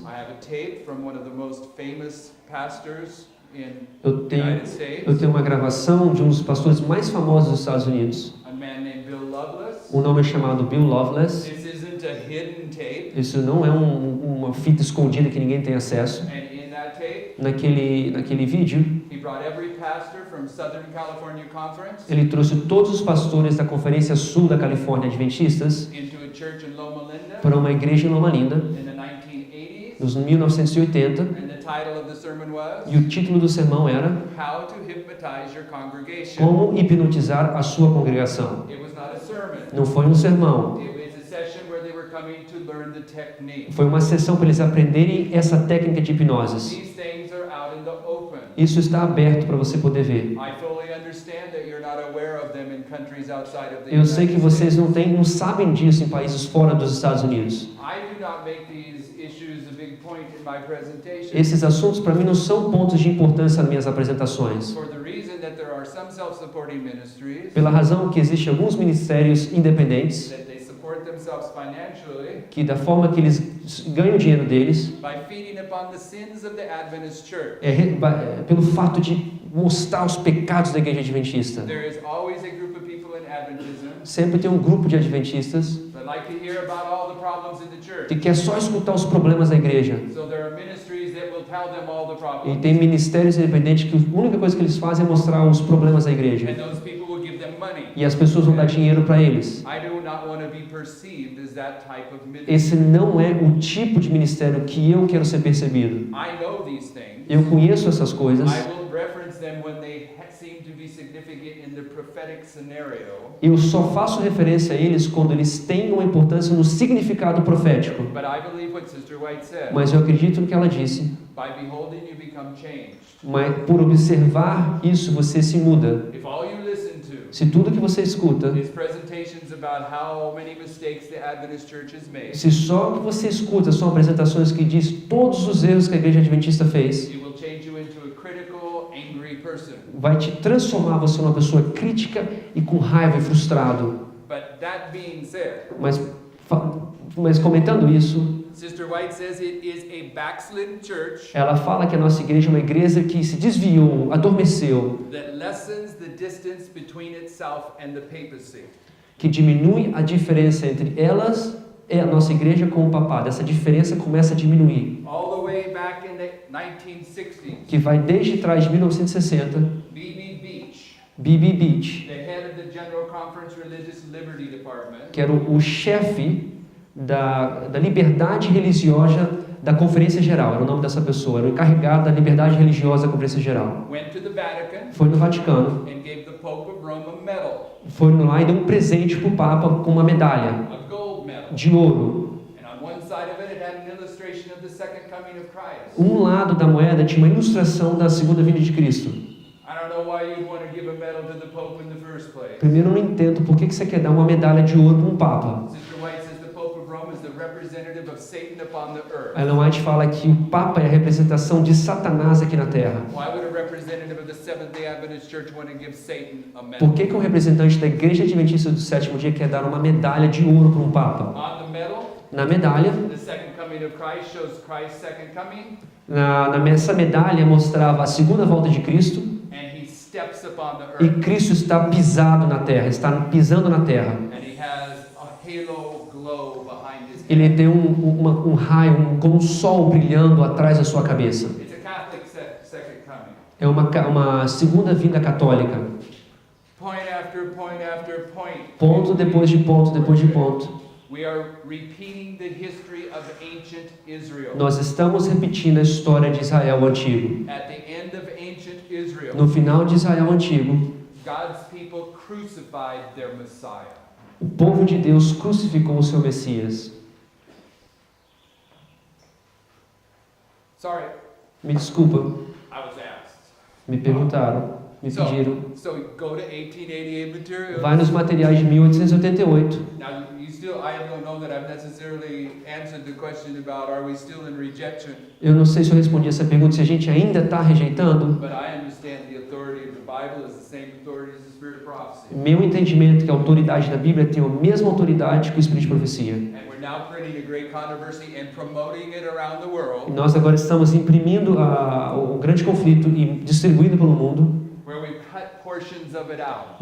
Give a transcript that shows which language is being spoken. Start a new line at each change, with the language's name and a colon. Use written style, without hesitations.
English: I have a tape from one of the most famous pastors in
Portuguese: Eu
English: the
Portuguese: tenho,
English: United States,
Portuguese: eu tenho uma gravação de um dos pastores mais famosos dos Estados Unidos.
English: a man named Bill Loveless.
Portuguese: O nome é chamado Bill Loveless.
English: This isn't a hidden tape,
Portuguese: Isso não é uma fita escondida que ninguém tem acesso.
English: and in that tape,
Portuguese: Naquele vídeo,
English: he brought every pastor from Southern California Conference
Portuguese: ele trouxe todos os pastores da Conferência Sul da Califórnia Adventistas
English: into a church in Loma Linda
Portuguese: para uma igreja em Loma Linda,
English: in the 1980s,
Portuguese: nos 1980,
English: and the title of the sermon was
Portuguese: e o título do sermão era
English: How to Hypnotize Your Congregation.
Portuguese: Como hipnotizar a sua congregação.
English: It was not a sermon.
Portuguese: Não foi um sermão,
English: It was a session where they were coming to learn the technique.
Portuguese: foi uma sessão para eles aprenderem essa técnica de hipnose.
English: These things are out in the open.
Portuguese: Isso está aberto para você poder ver.
English: I fully understand that you're not aware of them in countries outside of the
Portuguese: Eu sei que
English: United
Portuguese: vocês
English: States.
Portuguese: não sabem disso em países fora dos Estados Unidos.
English: I do not make these issues a big point in my presentation
Portuguese: Esses assuntos para mim não são pontos de importância nas minhas apresentações.
English: for the reason that there are some self-supporting ministries
Portuguese: Pela razão que existem alguns ministérios independentes
English: that they support themselves financially
Portuguese: que da forma que eles ganham o dinheiro deles
English: by feeding upon the sins of the Adventist church.
Portuguese: pelo fato de mostrar os pecados da igreja adventista.
English: There is always a group of people in Adventism
Portuguese: Sempre tem um grupo de adventistas
English: that like to hear about all the problems in the church.
Portuguese: que quer só escutar os problemas da igreja.
English: So there are ministries that will tell them all the
Portuguese: E
English: problems.
Portuguese: tem ministérios independentes que a única coisa que eles fazem é mostrar os problemas da igreja.
English: And those people will give them money.
Portuguese: E as pessoas vão dar dinheiro para eles.
English: I do not want to be perceived as that type of ministry.
Portuguese: Esse não é o tipo de ministério que eu quero ser percebido.
English: I know these things.
Portuguese: Eu conheço essas coisas.
English: I will reference them when they seem to be significant in the prophetic scenario.
Portuguese: Eu só faço referência a eles quando eles têm uma importância no significado profético.
English: But I believe what Sister White said.
Portuguese: Mas eu acredito no que ela disse.
English: By beholding, you become changed.
Portuguese: Mas por observar isso, você se muda.
English: If all you listen to
Portuguese: Se tudo que você escuta,
English: is presentations about how many mistakes the Adventist Church has made,
Portuguese: se só o que você escuta são apresentações que diz todos os erros que a igreja adventista fez,
English: it will change you into a critical, angry person.
Portuguese: vai te transformar você numa pessoa crítica e com raiva e frustrado.
English: But that being said,
Portuguese: Mas comentando isso,
English: Sister White says it is a backslidden church
Portuguese: ela fala que a nossa igreja é uma igreja que se desviou, adormeceu,
English: that lessens the distance between itself and the papacy.
Portuguese: que diminui a diferença entre elas e a nossa igreja com o papado. Essa diferença começa a diminuir,
English: All the way back in the 1960s,
Portuguese: que vai desde trás de 1960,
English: B.B. Beach,
Portuguese: B.B. Beach,
English: the head of the General Conference Religious Liberty Department,
Portuguese: que era o chefe da liberdade religiosa da Conferência Geral, era o nome dessa pessoa, era o encarregado da liberdade religiosa da Conferência Geral.
English: went to the Vatican
Portuguese: Foi no Vaticano,
English: and gave the Pope of Rome a medal,
Portuguese: foi lá e deu um presente para o Papa com uma medalha
English: a gold medal.
Portuguese: de ouro.
English: And on one side of it had an illustration of the second coming of Christ.
Portuguese: Um lado da moeda tinha uma ilustração da segunda vinda de Cristo.
English: I don't know why you'd want to give a medal to the Pope in the first place.
Portuguese: Primeiro, eu não entendo por que você quer dar uma medalha de ouro para um Papa.
English: Sister White says the Pope of Rome is the representative of Satan upon the earth.
Portuguese: Ellen White fala que o Papa é a representação de Satanás aqui na Terra.
English: Why would a representative of the Seventh-day Adventist Church want to give Satan a medal?
Portuguese: Por que um representante da Igreja Adventista do Sétimo Dia quer dar uma medalha de ouro para um Papa?
English: On the medal,
Portuguese: Na medalha,
English: the second coming of Christ shows Christ's second coming,
Portuguese: essa medalha mostrava a segunda volta de Cristo
English: and he steps upon the
Portuguese: e
English: earth,
Portuguese: Cristo está pisado na Terra, está pisando na Terra.
English: and he has a halo glow behind his
Portuguese: Ele
English: head.
Portuguese: tem um raio, como um sol brilhando atrás da sua cabeça.
English: It's a Catholic second coming.
Portuguese: É uma segunda vinda católica.
English: Point after point after point.
Portuguese: Ponto depois de ponto depois de ponto.
English: We are repeating the history of ancient Israel.
Portuguese: Nós estamos repetindo a história de Israel antigo.
English: At the end of ancient Israel,
Portuguese: No final de Israel antigo,
English: God's people crucified their Messiah.
Portuguese: o povo de Deus crucificou o seu Messias.
English: Sorry,
Portuguese: Me desculpa,
English: I was asked.
Portuguese: me perguntaram, me pediram.
English: So go to 1888 materials.
Portuguese: Vai nos materiais de 1888.
English: Now, I don't know that I've necessarily answered the question about are we still in rejection,
Portuguese: Eu não sei se eu respondi essa pergunta, se a gente ainda está rejeitando.
English: but I understand the authority of the Bible is the same authority as the Spirit of prophecy.
Portuguese: Meu entendimento é que a autoridade da Bíblia tem a mesma autoridade que o Espírito de Profecia.
English: And we're now creating a great controversy and promoting it around the world,
Portuguese: E nós agora estamos imprimindo o grande conflito e distribuindo pelo mundo,
English: where we've cut portions of it out